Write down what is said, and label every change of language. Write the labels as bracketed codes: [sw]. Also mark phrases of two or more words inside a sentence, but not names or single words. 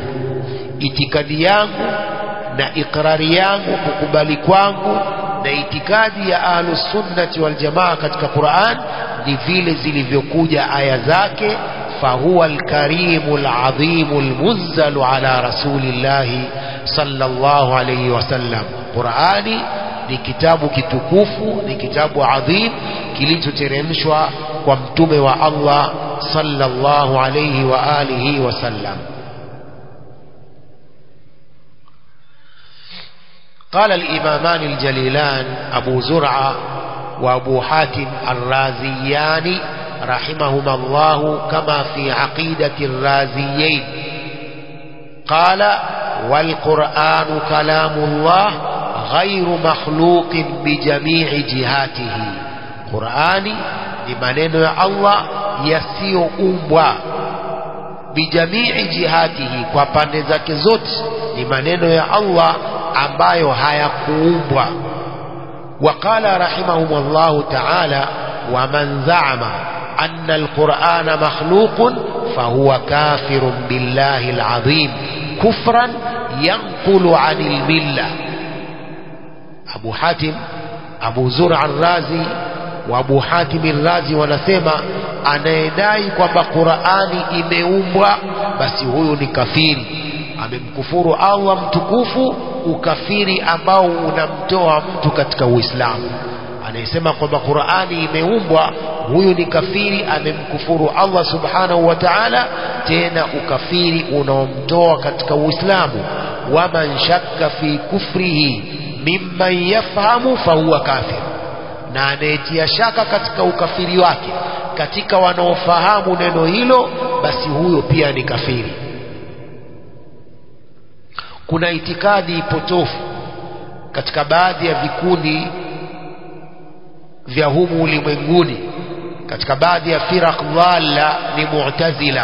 [sw] Itikadi yangu na ikrari yangu, kukubali kwangu na itikadi ya [ar] أهل السنة والجماعة [sw] katika Qur'an ni vile zilivyokuja aya zake. [ar] فهو الكريم العظيم المنزل على رسول الله صلى الله عليه وسلم. [sw] Qur'ani ni kitabu kitukufu, ni kitabu adhim kilichoteremshwa kwa mtume wa Allah [ar] صلى الله عليه وعلى آله وسلم. قال الإمامان الجليلان أبو زرعة وأبو حاتم الرازيان رحمهما الله كما في عقيدة الرازيين، قال والقرآن كلام الله غير مخلوق بجميع جهاته. قرآني لمنين يا الله يسيو أمبوا بجميع جهاته، [sw] وپande zake zote ni maneno ya Allah ambayo hayakuumbwa. [ar] وقال رحمه الله تعالى ومن زعم أن القرآن مخلوق فهو كافر بالله العظيم كفرا ينقل عن الملة. [sw] أبو حاتم أبو زرع الرازي وأبو حاتم الرازي wanasema anayedai kwamba Qur'ani imeumbwa basi huyo ni kafiri, amemkufuru Allah mtukufu ukafiri ambao unamtoa mtu katika Uislamu. Anayesema kwamba Qur'ani imeumbwa, huyu ni kafiri, amemkufuru Allah [ar] سبحانه وتعالى, [sw] tena ukafiri unaomtoa katika Uislamu. [ar] ومن شك في كفره ممن يفهم فهو كافر, [sw] na anayetia shaka katika ukafiri wake katika wanaofahamu neno hilo, basi huyo pia ni kafiri. Kuna itikadi potofu katika baadhi ya vikundi vya humu ulimwenguni, katika baadhi ya [ar] فرق ضالة [sw] ni Mu'tazila.